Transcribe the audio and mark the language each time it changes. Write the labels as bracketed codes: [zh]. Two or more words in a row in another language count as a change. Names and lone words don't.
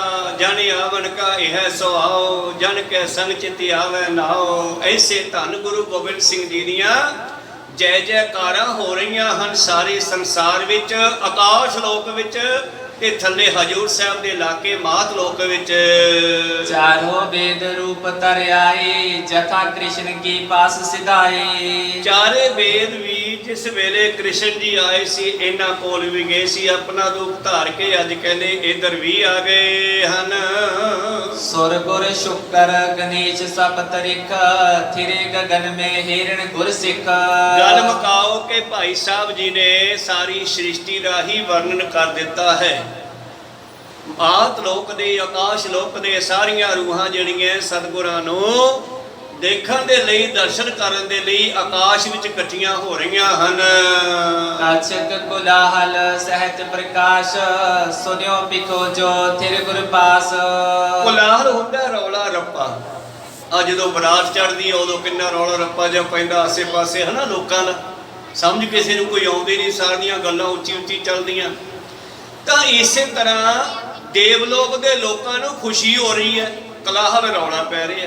[pa] ਜਨ ਆਵਨ ਕਾ ਇਹ ਸੁਆਓ ਜਨ ਕੈ ਸੰਗ ਚਿਤ ਆਵੈ ਨਾਓ। ਐਸੇ ਧੰਨ ਗੁਰੂ ਗੋਬਿੰਦ ਸਿੰਘ ਜੀ ਦੀਆਂ ਜੈ ਜੈਕਾਰਾਂ ਹੋ ਰਹੀਆਂ ਹਨ ਸਾਰੇ ਸੰਸਾਰ ਵਿੱਚ, ਆਕਾਸ਼ ਲੋਕ ਵਿੱਚ ਤੇ ਥੱਲੇ ਹਜੂਰ ਸਾਹਿਬ ਦੇ ਇਲਾਕੇ ਮਾਤ ਲੋਕ ਵਿੱਚ। [bra] चारों वेद रूप तर आए जथा कृष्ण की पास सिधाए। [pa] ਚਾਰੇ ਵੇਦ ਵੀ ਜਿਸ ਵੇਲੇ ਕ੍ਰਿਸ਼ਨ ਜੀ ਆਏ ਸੀ ਇਹਨਾਂ ਕੋਲ ਵੀ ਗਏ ਸੀ ਆਪਣਾ ਰੂਪ ਧਾਰ ਕੇ, ਅੱਜ ਕਹਿੰਦੇ ਇਧਰ ਵੀ ਆ ਗਏ ਹਨ। [bra] सुर गुर शुकर गणेश सप्तरिक थिरे गगन में हिरण गुर सिख। [pa] ਗੱਲ ਮੁਕਾਓ ਕਿ ਭਾਈ ਸਾਹਿਬ ਜੀ ਨੇ ਸਾਰੀ ਸ੍ਰਿਸ਼ਟੀ ਦਾ ਹੀ ਵਰਣਨ ਕਰ ਦਿੱਤਾ ਹੈ। ਆਤ ਲੋਕ ਦੇ ਆਕਾਸ਼ ਲੋਕ ਦੇ ਸਾਰੀਆਂ ਰੂਹਾਂ ਜਿਹੜੀਆਂ ਸਤਿਗੁਰਾਂ ਨੂੰ ਦੇਖਣ ਦੇ ਲਈ ਦਰਸ਼ਨ ਕਰਨ ਦੇ ਲਈ ਆਕਾਸ਼ ਵਿੱਚ ਇਕੱਠੀਆਂ ਹੋ ਰਹੀਆਂ ਹਨ। [bra] काचक कोलाहल सहत प्रकाश सुन्यो पिखो जो थिर गुर पास। [pa] ਕੋਲਾਹਲ ਹੁੰਦਾ ਰੌਲਾ ਰੱਪਾ। ਆ ਜਦੋਂ ਬਰਾਤ ਚੜ੍ਹਦੀ ਆ ਉਦੋਂ ਕਿੰਨਾ ਰੌਲਾ ਰੱਪਾ ਜਿਹਾ ਪੈਂਦਾ ਆਸੇ ਪਾਸੇ ਹਨਾ ਲੋਕਾਂ ਦਾ, ਸਮਝ ਕਿਸੇ ਨੂੰ ਕੋਈ ਆਉਂਦੀ ਨਹੀਂ, ਸਾਰੀਆਂ ਗੱਲਾਂ ਉੱਚੀ ਉੱਚੀ ਚੱਲਦੀਆਂ। ਤਾਂ ਇਸੇ ਤਰ੍ਹਾਂ ਦੇਵਲੋਕ ਦੇ ਲੋਕਾਂ ਨੂੰ ਖੁਸ਼ੀ ਹੋ ਰਹੀ ਹੈ, ਕੋਲਾਹਲ ਰੌਲਾ ਪੈ ਰਿਹਾ।